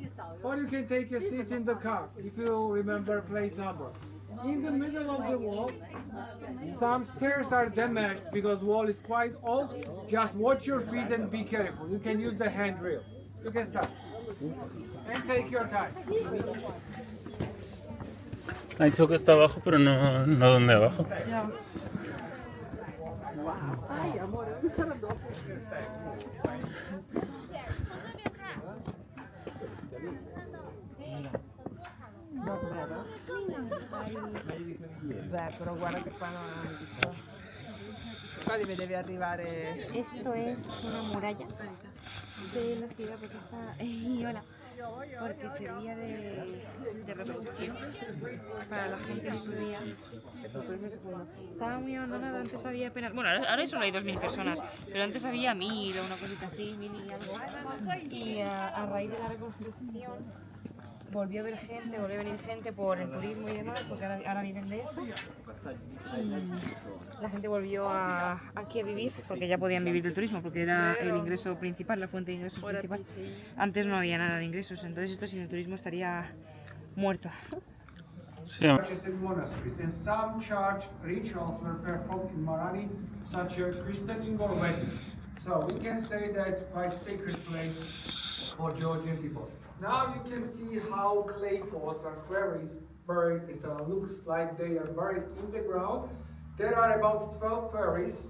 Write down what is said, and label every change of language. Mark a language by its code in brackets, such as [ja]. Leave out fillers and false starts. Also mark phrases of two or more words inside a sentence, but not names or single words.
[en] Or you can take a seat in the car, if you remember plate number. In the middle of the wall, some stairs are damaged because wall is quite old. Just watch your feet and be careful. You can use the handrail. You can start. And take your time. [es] Ha dicho que está abajo, pero no donde abajo. Ay, amor, ¿dónde están los dos? [it] Beh, però guarda che qua non... Qua deve arrivare... [es] Esto es una muralla de la ciudad porque está... Y hola. Porque servía de refugio para la gente en su día. Estaba muy abandonada, antes había apenas... Bueno, ahora solo hay 2.000 personas, pero antes había 1.000 o una cosita así, 1.000 y algo. Y a raíz de la reconstrucción volvió a haber gente, volvió a venir gente por el turismo y demás, porque ahora viven de eso. Y la gente volvió aquí a vivir, porque ya podían vivir del turismo, porque era el ingreso principal, la fuente de ingresos principal. Antes no había nada de ingresos, entonces esto sin el turismo estaría muerto. Sí, [en] Churches and monasteries, and some church rituals were performed in Marani, such as christening or wedding. So we can say that it's quite sacred place for Georgian people. Now you can see how clay pots and quarries buried. It looks like they are buried in the ground. There are about 12 quarries.